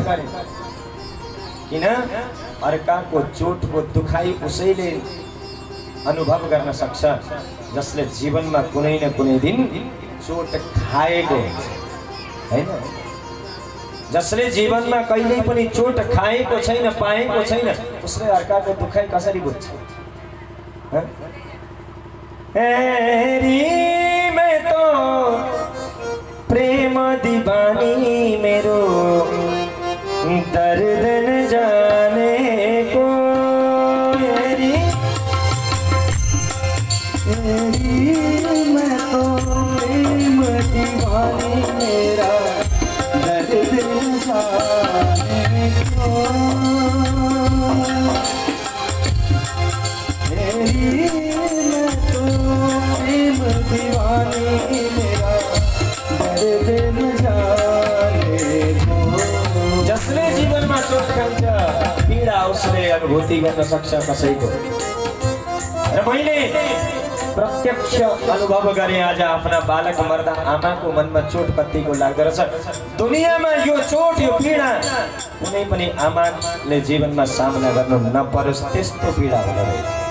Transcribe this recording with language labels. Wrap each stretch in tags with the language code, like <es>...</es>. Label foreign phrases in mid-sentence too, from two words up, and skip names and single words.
<ne>किन अर्काको चोटको दुखाइ उसैले अनुभव गर्न सक्छ जसले जीवनमा कुनै न कुनै दिन चोट खाएको हैन, जसले जीवनमा कहिल्यै पनि चोट खाएको छैन, पाएको छैन, उसले अर्काको दुखाइ कसरी बुझ्छ?</ne> <hi>मैं तो प्रेम दीवानी मेरो दर्द न जाने को, मैं तो प्रेम दीवानी मेरा दर्द न जाने को, मैं तो प्रेम दीवानी मेरा दर्द न जाने को।</hi> <ne>जसले जीवनमा चोट खान्छ पीडा उसले अनुभूति गर्न सक्छ कसैको। र मैले प्रत्यक्ष अनुभव गरेँ आज आफ्ना बालक मर्दा आमाको मनमा चोट कतिको लाग्दो रहेछ। दुनियाँमा यो चोट यो पीडा कुनै पनि आमाले जीवनमा सामना गर्नु नपरोस् त्यस्तो पीडा हुँदो रहेछ।</ne>